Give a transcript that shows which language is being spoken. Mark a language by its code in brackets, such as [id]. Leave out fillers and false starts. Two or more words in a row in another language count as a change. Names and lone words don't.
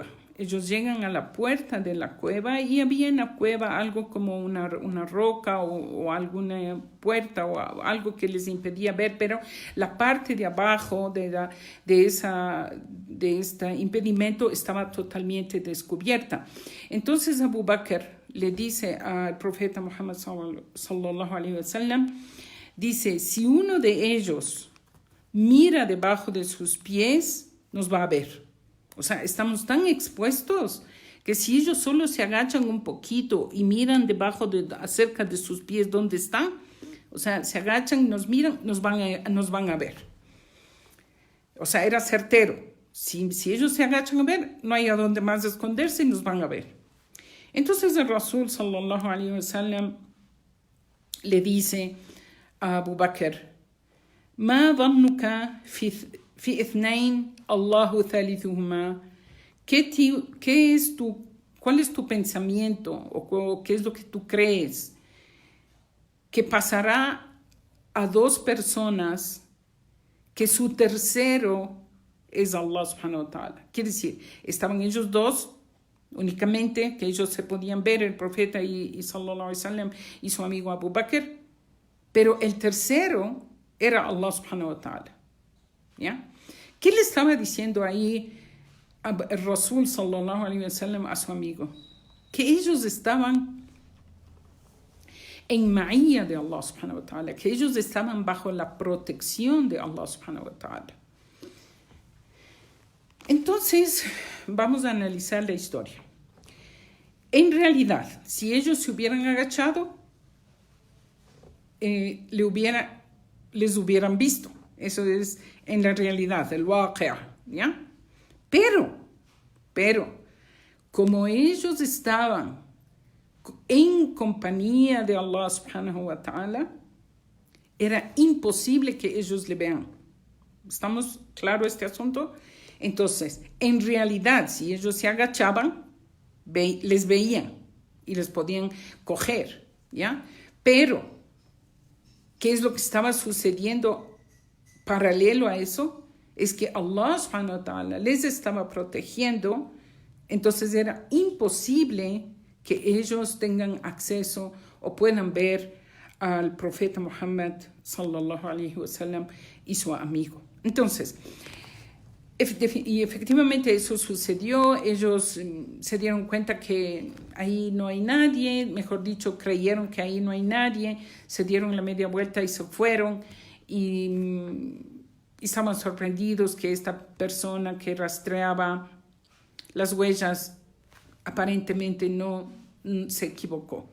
[es] Ellos llegan a la puerta de la cueva, y había en la cueva algo como una roca o alguna puerta o algo que les impedía ver, pero la parte de abajo de este impedimento estaba totalmente descubierta. Entonces Abu Bakr le dice al profeta Muhammad [ar] صلى الله عليه وسلم, [es] dice: si uno de ellos mira debajo de sus pies, nos va a ver. O sea, estamos tan expuestos que si ellos solo se agachan un poquito y miran acerca de sus pies dónde están, o sea, se agachan y nos miran, nos van a ver. O sea, era certero. Si ellos se agachan a ver, no hay a dónde más esconderse y nos van a ver. Entonces el Rasul [ar] صلى الله عليه وسلم [es] le dice a Abu Bakr: [ar] ما ظنك في اثنين الله ثالثهما. [es] ¿Cuál es tu pensamiento o qué es lo que tú crees que pasará a 2 personas que su tercero es Allah [ar] سبحانه وتعالى? [es] Quiere decir, estaban ellos 2 únicamente, que ellos se podían ver, el profeta y [ar] صلى الله عليه وسلم [es] y su amigo Abu Bakr, pero el tercero era Allah [ar] سبحانه وتعالى, [es] ¿ya? ¿Qué le estaba diciendo ahí el Rasul [ar] صلى الله عليه وسلم [es] a su amigo? Que ellos estaban en ma'iyya de Allah [ar] سبحانه وتعالى, [es] que ellos estaban bajo la protección de Allah [ar] سبحانه وتعالى. [es] Entonces, vamos a analizar la historia. En realidad, si ellos se hubieran agachado, les hubieran visto. Eso es en la realidad, el waqia', ¿ya? Pero, como ellos estaban en compañía de Allah [ar] سبحانه وتعالى, [es] era imposible que ellos le vean. ¿Estamos claros este asunto? Entonces, en realidad, si ellos se agachaban, les veían y les podían coger, ¿ya? Pero, ¿qué es lo que estaba sucediendo paralelo a eso? Es que Allah [ar] سبحانه وتعالى [es] les estaba protegiendo, entonces era imposible que ellos tengan acceso o puedan ver al profeta Muhammad [ar] صلى الله عليه وسلم [es] y su amigo. Entonces, efectivamente eso sucedió. Ellos se dieron cuenta que ahí no hay nadie, mejor dicho, creyeron que ahí no hay nadie, se dieron la media vuelta y se fueron, y estaban sorprendidos que esta persona que rastreaba las huellas aparentemente no se equivocó.